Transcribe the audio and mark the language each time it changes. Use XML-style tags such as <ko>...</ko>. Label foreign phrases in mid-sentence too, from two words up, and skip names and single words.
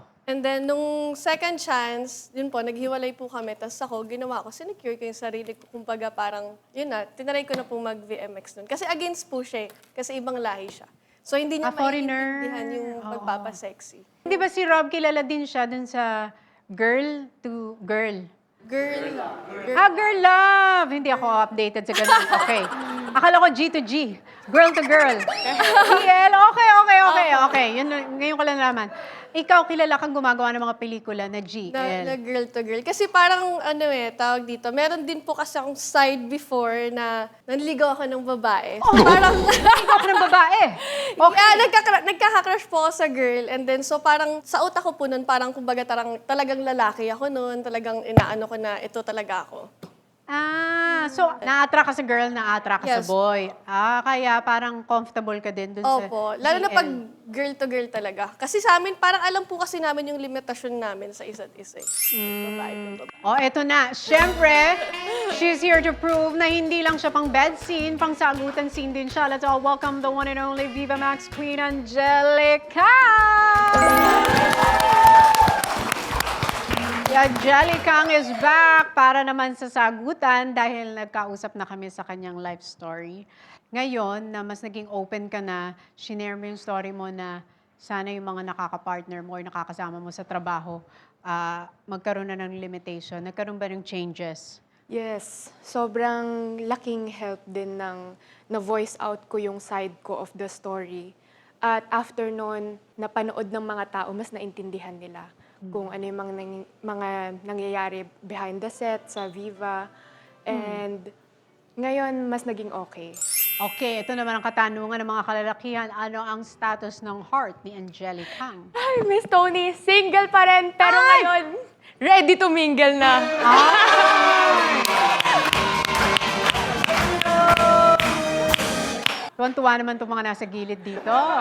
<en>And then,</en> <tl>nung</tl> <en>second chance,</en> <tl>yun po, naghiwalay po kami. Tapos ako, ginawa ko, sinecure ko yung sarili ko. Kumbaga parang, yun na, tinaray ko na po mag-VMX nun. Kasi against po siya eh. Kasi ibang lahi siya. So, hindi niya Foreigner. maintindihan yung Oo. pagpapasexy. Di ba si Rob kilala din siya dun sa girl to girl? Girl.</tl> <en>Girl love!</en> <tl>Hindi ako updated sa ganun. Okay. Akala ko G to G.</tl> <en>Girl to girl.</en> <tl>GL, okay. Yun, ngayon ko lang naman. Ikaw, kilala kang gumagawa ng mga pelikula na GL. Na</tl> <en>girl to girl.</en> <tl>Kasi parang, tawag dito, meron din po kasi akong side before na nanligaw ako ng babae. So, parang, Ikaw ako ng babae. Okay. nagkaka-crush po ako sa girl.</tl> <en>And then,</en> <tl>so parang, sa utak ko po nun, parang kumbaga talagang lalaki ako nun. Talagang inaano ko na ito talaga ako. So, na-attract ka sa girl, na-attract ka sa Yes. boy. Kaya parang comfortable ka din dun sa Opo. Lalo na GL. pag</tl> <en>girl to girl</en> <tl>talaga. Kasi sa amin, parang alam po kasi namin yung limitasyon namin sa isa't isa. Babae to babae. Eto na. Siyempre,</tl> <en>she's here to prove</en> <tl>na hindi lang siya pang</tl> <en>bed scene,</en> <tl>pang sagutan scene din siya.</tl> <en>Let's all welcome the one and only Viva Max Queen Angelica!</en> <tl>Angelica</tl> <en>is back</en> <tl>para naman sa sagutan dahil nagkausap na kami sa kanyang</tl> <en>life story.</en> <tl>Ngayon, na mas naging open ka na, shinare mo yung story mo na sana yung mga nakaka-partner mo or nakakasama mo sa trabaho, magkaroon na ng limitation. Nagkaroon ba ng changes? Yes, sobrang laking help din ng na-voice out ko yung side ko</tl> <en>of the story.</en> <tl>At after nun, napanood ng mga tao, mas naintindihan nila kung ano yung mga nangyayari</tl> <en>behind the set</en> <tl>sa Viva. And ngayon, mas naging okay. Okay, ito naman ang katanungan ng mga kalalakihan. Ano ang status ng heart ni Angelica? Ay, Miss Tony, single pa rin, pero Ay!</tl> <en>ngayon, ready to mingle na.</en> <tl>Tuwan-tuwa naman itong mga nasa gilid dito.</tl>